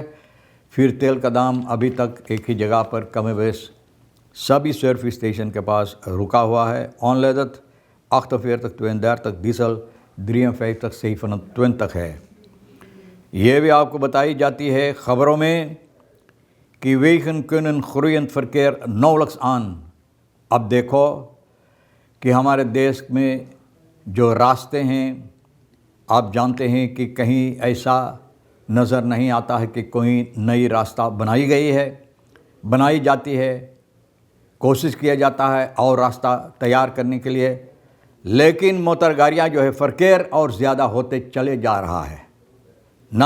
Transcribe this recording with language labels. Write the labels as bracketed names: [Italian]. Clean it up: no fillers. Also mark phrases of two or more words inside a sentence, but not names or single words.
[Hindi] फिर तेल का दाम अभी तक एक ही जगह पर कम बेस सभी सर्विस स्टेशन के पास रुका हुआ है। ऑनलेदत 48 डीजल 53 है। ये भी आपको बताई जाती है ख़बरों में कि वेगन [Dutch] kunnen groeiend verkeer nauwelijks aan। [Hindi] अब देखो कि हमारे देश में जो रास्ते हैं, आप जानते हैं कि कहीं ऐसा नज़र नहीं आता है कि कोई नई रास्ता बनाई गई है, बनाई जाती है, कोशिश किया जाता है और रास्ता तैयार करने के लिए, लेकिन मोटर गाड़ियाँ जो है फ़र्केर और ज़्यादा होते चले जा रहा है ना।